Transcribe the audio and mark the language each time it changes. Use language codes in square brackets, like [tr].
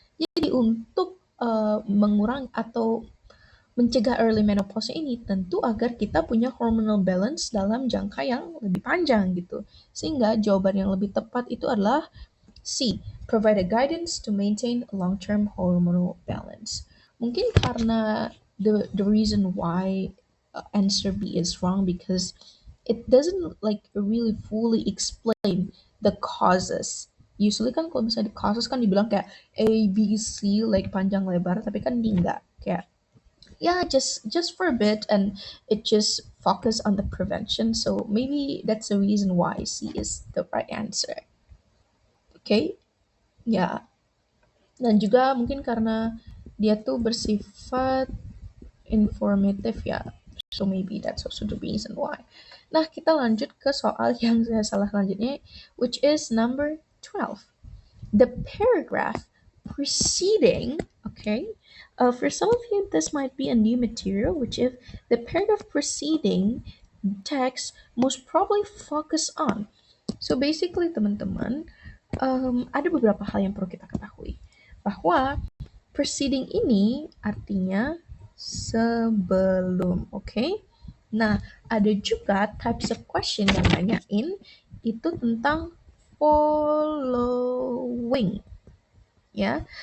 [id] Jadi untuk mengurangi atau mencegah early menopause ini tentu agar kita punya hormonal balance dalam jangka yang lebih panjang gitu. Sehingga jawaban yang lebih tepat itu adalah C. [en] Provide a guidance to maintain long-term hormonal balance. [id] Mungkin karena [en] the reason why answer B is wrong because it doesn't like really fully explain the causes. Usually [id] kan kalau misalnya [en] the causes [id] kan dibilang kayak [en] A, B, C like panjang lebar, [id] tapi kan ini enggak kayak [en] yeah, just for a bit, and it just focus on the prevention, so maybe that's the reason why C is the right answer. [id] Okay, ya, dan juga mungkin karena dia tuh bersifat informatif ya, [en] so maybe that's also the reason why. [id] Nah, kita lanjut ke soal yang saya salah selanjutnya, [en] which is number 12. The paragraph preceding, okay, for some of you this might be a new material, which if the paragraph preceding text most probably focus on. So basically [id] teman-teman, ada beberapa hal yang perlu kita ketahui bahwa preceding ini artinya sebelum, oke? Okay? Nah, ada juga [en] types of question [id] yang nanyain itu tentang following, ya.